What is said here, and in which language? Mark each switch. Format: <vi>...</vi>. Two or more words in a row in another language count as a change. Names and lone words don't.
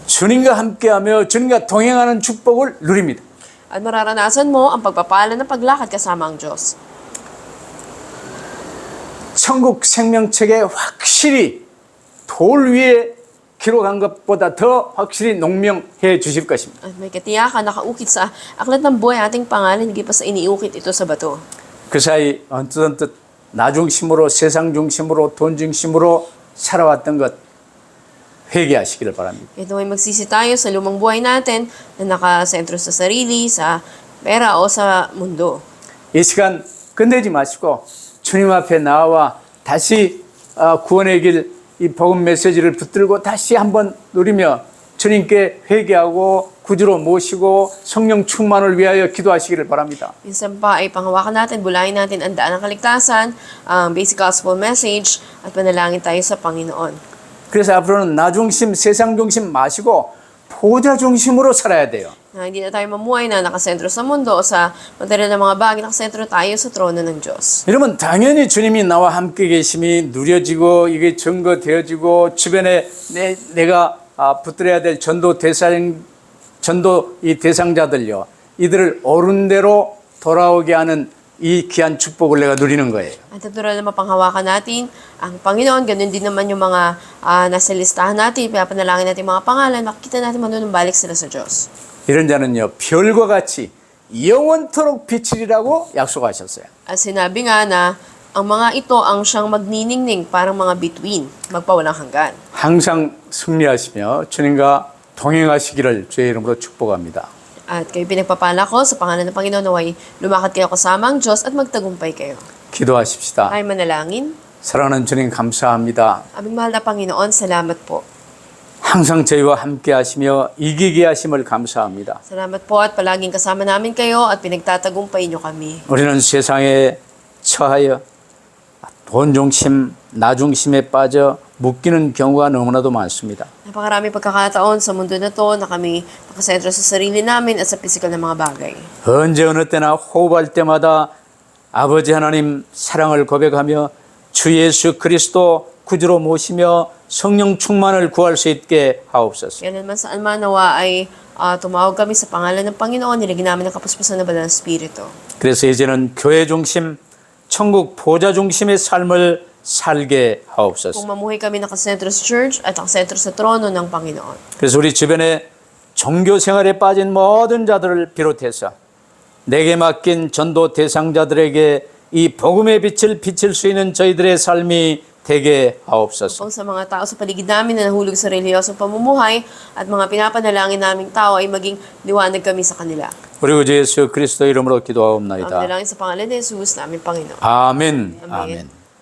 <ko>주님과 함께하며 주님과 동행하는 축복을 누립니다.</ko> <tl>At mararanasan mo ang pagpapala ng paglakad kasama ang Diyos.</tl> <ko>천국 생명책에 확실히 돌 위에 기록한 것보다 더 확실히 농명해 주실 것입니다.</ko> <tl>At may katiyakan nakaukit sa aklat ng buhay ating pangalan, hindi pa sa iniukit ito sa bato.</tl> <ko>그 사이 언뜻 나 중심으로 세상 중심으로 돈 중심으로 살아왔던 것 회개하시기를 바랍니다.</ko> <tl>Ito ay magsisi tayo sa lumang buhay natin na nakasentro sa sarili, sa pera o sa mundo.</tl> <ko>이 시간 끝내지 마시고 주님 앞에 나와 다시 구원의 길 이 복음 메시지를 붙들고 다시 한번 누리며 주님께 회개하고 구주로 모시고 성령 충만을 위하여 기도하시기를 바랍니다.</ko> <tl>Minsan pa ay panghawakan natin, bulayin natin ang daan ng kaligtasan, ang</tl> <en>basic gospel message,</en> <tl>at panalangin tayo sa Panginoon.</tl> <ko>그래서 앞으로는 나 중심, 세상 중심 마시고 보좌 중심으로 살아야 돼요.</ko> <tl>Na hindi na tayo mamuhay na nakasentro sa mundo o sa material ng mga bagay, nakasentro tayo sa trono ng Diyos.</tl> <ko>여러분 당연히 주님이 나와 함께 계심이 누려지고 이게 증거되어지고 주변에 내가 붙들어야 될 전도 이 대상자들요 이들을 옳은 대로 돌아오게 하는 이 귀한 축복을 내가 누리는 거예요.</ko> <tl>At natural na mapanghawakan natin ang Panginoon, ganun din naman yung mga nasa listahan natin, pinapanalangin natin mga pangalan, makikita natin manunumbalik sila sa Diyos.</tl> <ko>이런 자는요 별과 같이 영원토록 비치리라고 약속하셨어요.</ko> <tl>At sinabi nga na ang mga ito ang siyang magniningning parang mga bituin, magpawalang hanggan.</tl> <ko>항상 승리하시며 주님과 동행하시기를 주의 이름으로 축복합니다.</ko> <tl>At kayo pinagpapala ko sa pangalan ng Panginoon naway lumakad kayo kasama ang Diyos at magtagumpay kayo.</tl> <ko>기도하십시다.</ko> <tl>Ay manalangin.</tl> <ko>사랑하는 주님 감사합니다.</ko> <tl>Aming mahal na Panginoon, salamat po.</tl> <ko>항상 저희와 함께 하시며 이기게 하심을 감사합니다.</ko> <tl>Salamat po at palaging kasama namin kayo at pinagtatagumpay niyo kami.</tl> <ko>우리는 세상에 처하여 돈 중심, 나 중심에 빠져 묶이는 경우가 너무나도 많습니다.</ko> <tl>Napakarami pagkakataon sa mundo na to na kami nakasentro sa sarili namin at sa pisikal na mga bagay.</tl> <ko>언제 어느 때나 호흡할 때마다 아버지 하나님 사랑을 고백하며 주 예수 그리스도 구주로 모시며 성령 충만을 구할 수 있게 하옵소서.</ko> <tl>Kailanman saan man nawa ay tumawag kami sa pangalan ng Panginoon, nilagyan namin ng kapuspusan na banal na Espiritu.</tl> <ko>그래서 이제는 교회 중심, 천국 보좌 중심의 삶을 살게 하옵소서.</ko> <tl>Kung mamuhay kami nakasentro sa church at nakasentro sa trono ng Panginoon.</tl> <ko>그래서 우리 주변에 종교 생활에 빠진 모든 자들을 비롯해서 내게 맡긴 전도 대상자들에게 이 복음의 빛을 비칠 수 있는 저희들의 삶이 되게 하옵소서.</ko> <tl>Kung sa mga tao sa paligid namin na nahulog sa relihiyosong pamumuhay at mga pinapanalangin naming tao ay maging liwanag kami sa kanila.</tl> <ko>우리 주 예수 그리스도 이름으로</ko> <tl>Ang</tl> <ko>기도하옵나이다.</ko> <tl>dalangin sa pangalan ni Jesus namin Panginoon.</tl> <ko>아멘. 아멘. 아멘.</ko>